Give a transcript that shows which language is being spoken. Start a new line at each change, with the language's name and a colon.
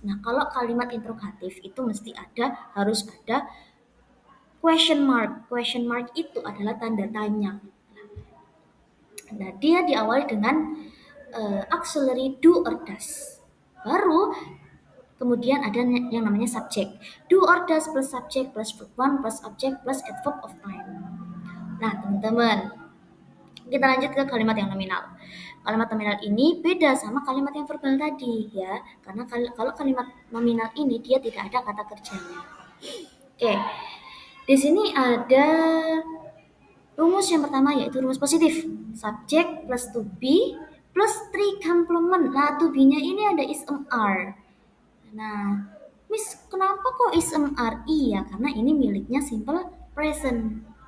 Indonesian: Nah, kalau kalimat interrogatif itu mesti harus ada question mark. Question mark itu adalah tanda tanya. Nah, dia diawali dengan auxiliary do or does. Baru kemudian ada yang namanya subject.
English: Do or does plus subject plus verb one plus object plus adverb of time.
Indonesian: Nah, teman-teman, kita lanjut ke kalimat yang nominal. Kalimat nominal ini beda sama kalimat yang verbal tadi ya, karena kalau kalimat nominal ini dia tidak ada kata kerjanya. Oke, di sini ada rumus yang pertama yaitu rumus positif.
English: Subject plus to be plus three complement.
Indonesian: Nah, to be-nya ini ada is are. Nah, Miss, kenapa kok is are? Iya, karena ini miliknya simple present.